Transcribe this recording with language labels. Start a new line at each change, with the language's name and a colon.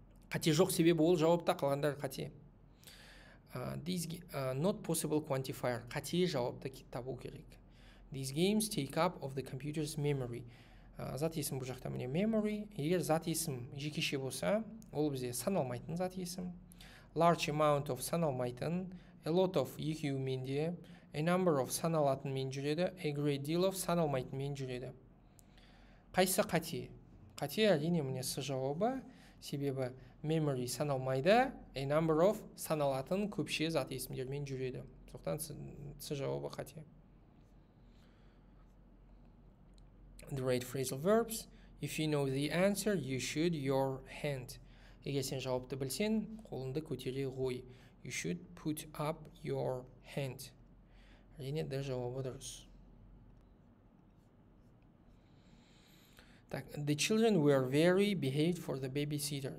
Kazakh: қате жоқ, себебі ол жауапта, қалғандар қате.
English: These not possible quantifier,
Kazakh: қате жауапты табу керек.
English: These games take up of the computer's memory.
Kazakh: Зат есім бұл жақта міне memory. Егер зат есім жекеше болса, ол бізде саналмайтын зат есім. Large amount of саналмайтын, a lot of екеуімен де, a number of саналатынмен жүреді, a great deal of саналмайтынмен жүреді. Қайсы қате? Қате әрине міне с жауабы, себебі memory саналмайды, a number of саналатын көпше зат есімдермен жүреді. Соқтан с жауабы қате.
English: The right phrasal verbs. If you know the answer, you should your hand.
Kazakh: Егер сен жауапты білсен, қолыңды көтере ғой.
English: You should put up your hand.
Kazakh: Әрине де жауабы дұрыс.
Russian: Так,
English: the children were very behaved for the babysitter.